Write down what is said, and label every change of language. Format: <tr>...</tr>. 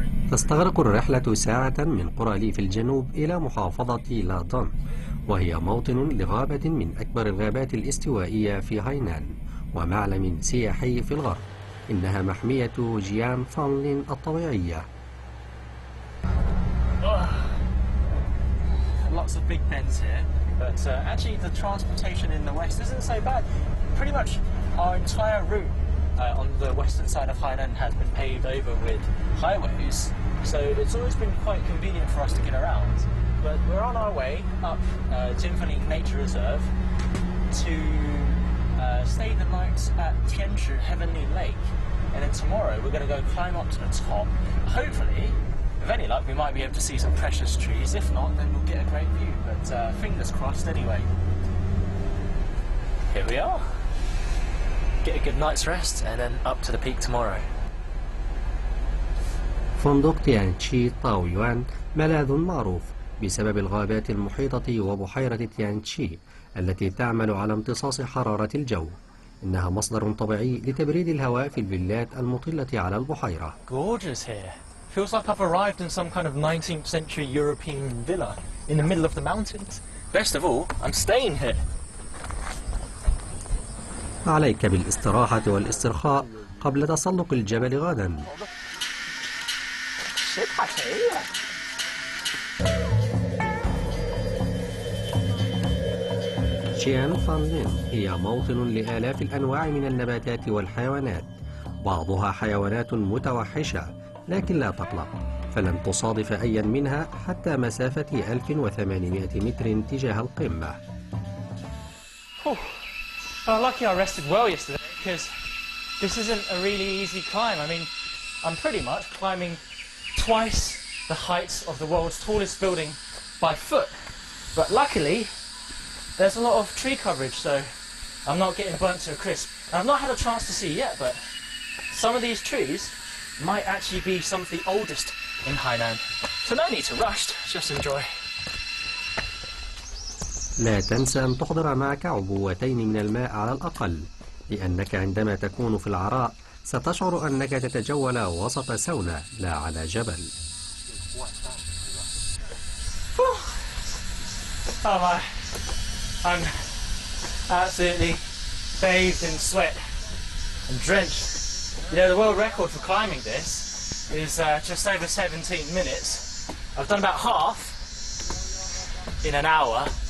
<ar>تستغرق الرحلة ساعة من قرى لي في الجنوب إلى محافظة لادون، وهي موطن لغابة من أكبر الغابات الاستوائية في هاينان ومعلم سياحي في الغرب. إنها محمية جيان فانلين الطبيعية.</ar> <en>Lots of big pens here, but actually the transportation in the west isn't so bad. Pretty much our entire route on the western side of Hainan has been paved over with highways, so it's always been quite convenient for us to get around. But we're on our way up Jinfanling Nature Reserve to stay the night at Tianzhi Heavenly Lake, and then tomorrow we're going to go climb up to the top. Hopefully, with any luck, we might be able to see some precious trees. If not, then we'll get a great view, but fingers crossed anyway. Here we are. Get a good night's rest and then up to the peak tomorrow.</en> <ar>فندق تيانشي طاويوان ملاذ معروف بسبب الغابات المحيطة وبحيرة تيانشي التي تعمل على امتصاص حرارة الجو. إنها مصدر طبيعي لتبريد الهواء في الفيلات المطلة على البحيرة.</ar> <en>Gorgeous here. Feels like I've arrived in some kind of 19th century European villa in the middle of the mountains. Best of all, I'm staying here.</en> <ar>عليك بالاستراحة والاسترخاء قبل تسلق الجبل غدا. جيان فانلين هي موطن لآلاف الأنواع من النباتات والحيوانات، بعضها حيوانات متوحشة، لكن لا تقلق، فلن تصادف أيا منها حتى مسافة 1800 متر تجاه القمة.</ar> <en>Well, lucky I rested well yesterday because this isn't a really easy climb. I mean, I'm pretty much climbing twice the height of the world's tallest building by foot. But luckily, there's a lot of tree coverage, so I'm not getting burnt to a crisp. And I've not had a chance to see yet, but some of these trees might actually be some of the oldest in Hainan. So no need to rush, just enjoy.</en> <ar>لا تنسى أن تحضر معك عبوتين من الماء على الأقل، لأنك عندما تكون في العراء ستشعر أنك تتجول وسط سونة لا على جبل.</ar> <en>Oh my, I'm absolutely bathed in sweat and drenched. You know, the world record for climbing this is just over 17 minutes. I've done about half in an hour.</en>